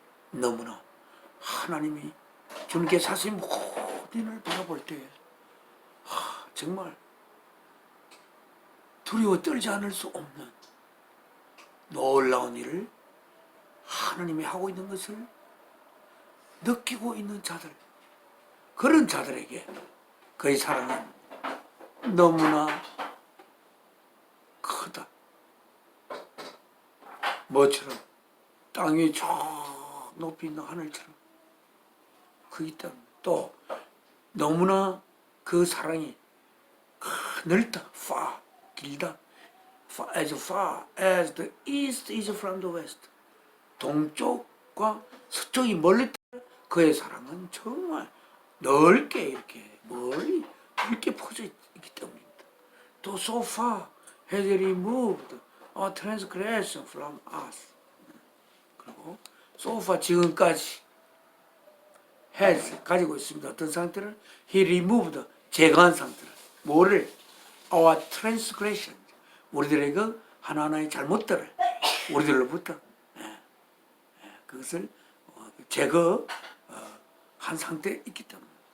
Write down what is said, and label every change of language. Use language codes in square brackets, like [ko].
[ko] 너무나 하나님이 주님께 자신이 모든을 바라볼 때에 정말 두려워 떨지 않을 수 없는 놀라운 일을 하나님이 하고 있는 것을 느끼고 있는 자들, 그런 자들에게 그의 사랑은 너무나 크다. 뭐처럼? 땅 위에 저 높이 있는 하늘처럼 크기 때문에. 또 너무나 그 사랑이 넓다, far, 길다. [en] as far as the east is from the west. [ko] 동쪽과 서쪽이 멀리 그의 사랑은 정말 넓게 이렇게 멀리 넓게 퍼져 있기 때문입니다. 또 [en] so far has removed our transgression from us. [ko] 그리고 [en] so far [ko] 지금까지 has 가지고 있습니다. 어떤 상태를? [en] he removed [ko] 제거한 상태를. 뭐를? [en] our transgression. [ko] 우리들의 그 하나하나의 잘못들을 우리들로부터 그것을 제거한 상태에 있기 때문에.